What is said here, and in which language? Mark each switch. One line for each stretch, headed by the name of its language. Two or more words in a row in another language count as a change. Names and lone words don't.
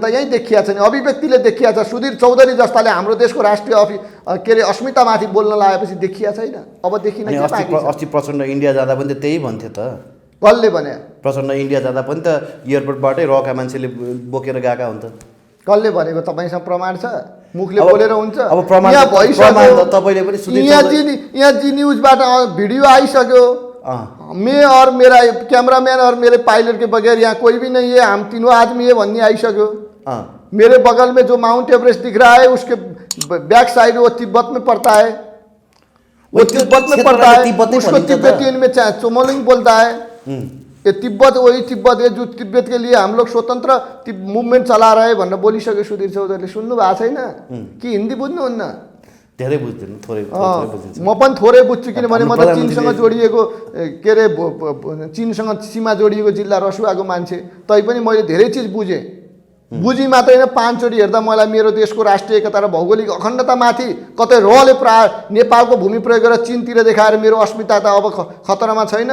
Nepali: यहीँ देखिया छ नि, अभिव्यक्तिले देखिया छ। सुधीर चौधरी जस्ताले हाम्रो देशको राष्ट्रिय के अरे अस्मितामाथि बोल्न लागेपछि देखिया छैन। अब देखिन के बाँकी छ? अस्ति प्रचण्ड इन्डिया जाँदा पनि त त्यही भन्थ्यो त। कसले भने? प्रचण्ड इन्डिया जाँदा पनि त एयरपोर्टबाटै रका मान्छेले बोकेर गएका हुन् त। कसले भनेको? तपाईँसँग प्रमाण छ? मुखले बोलेर हुन्छ? अब प्रमाण तपाईँले पनि यहाँ जी न्यूजबाट वीडियो आइसक्यो।
Hindi: मैं और मेरा कैमरामैन और मेरे पायलट के बगैर यहाँ कोई भी नहीं है, हम तीनों आदमी है
Nepali: भन्ने आइसक्यो।
Hindi: मेरे बगल में जो माउंट एवरेस्ट दिख रहा है उसके
English: back side
Hindi: वो तिब्बत में पड़ता है, वो तिब्बत में पड़ता है। उसको तिब्बतियन में चोमोलिंग बोलता है। ये तिब्बत वही तिब्बत है जो तिब्बत के लिए हम लोग स्वतंत्र मूवमेंट चला रहे
Nepali: भनेर बोलिसक्यो सुधीर चौधरीले। सुन्नु भएको छैन कि? हिन्दी बुझ्नुहुन्न? धेरै बुझ्दैन, थोरै बुझिन्छ। म पनि थोरै बुझ्छु, किनभने म त चीनसँग जोडिएको के अरे चीनसँग सीमा जोडिएको जिल्ला रसुवाको मान्छे। तैपनि मैले धेरै चिज बुझेँ। बुझी मात्रै होइन, 5 चोटि हेर्दा मलाई मेरो देशको राष्ट्रिय एकता र भौगोलिक अखण्डतामाथि कतै रहले नेपालको भूमि प्रयोग गरेर चीनतिर देखाएर मेरो अस्मिता त अब खतरामा छैन।